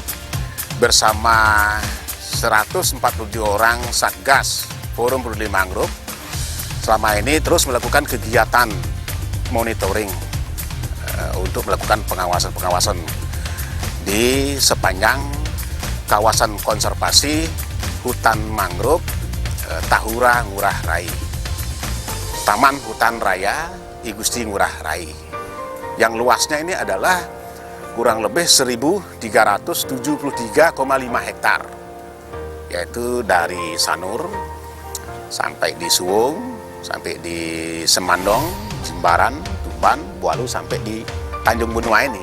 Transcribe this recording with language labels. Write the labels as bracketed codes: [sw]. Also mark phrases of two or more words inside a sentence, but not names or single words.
[id] Bersama 147 orang Satgas Forum Peduli Mangrove, selama ini terus melakukan kegiatan monitoring untuk melakukan pengawasan di sepanjang kawasan konservasi hutan mangrove Tahura Ngurah Rai, Taman Hutan Raya I Gusti Ngurah Rai, yang luasnya ini adalah kurang lebih 1.373,5 hektar, yaitu dari Sanur sampai di Suwung, sampai di Semandong, Jimbaran, Tuban, Bualu, sampai di Tanjung Benoa ini.